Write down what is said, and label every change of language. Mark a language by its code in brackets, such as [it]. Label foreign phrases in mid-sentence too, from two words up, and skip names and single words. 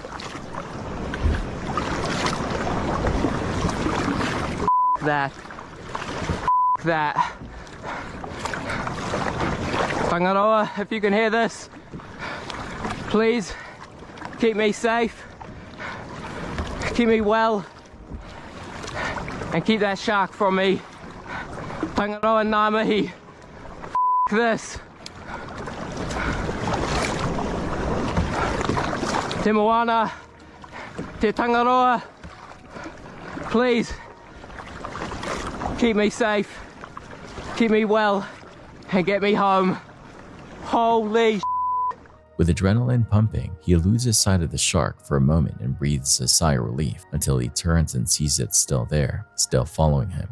[en] That. Tangaroa, if you can hear this, please keep me safe, keep me well, and keep that shark from me. Tangaroa Namahi. This. [mi] Te moana, te Tangaroa, [en] please keep me safe, keep me well, and get me home. Holy shit. With adrenaline pumping, he loses sight of the shark for a moment and breathes a sigh of relief until he turns and sees it still there, still following him.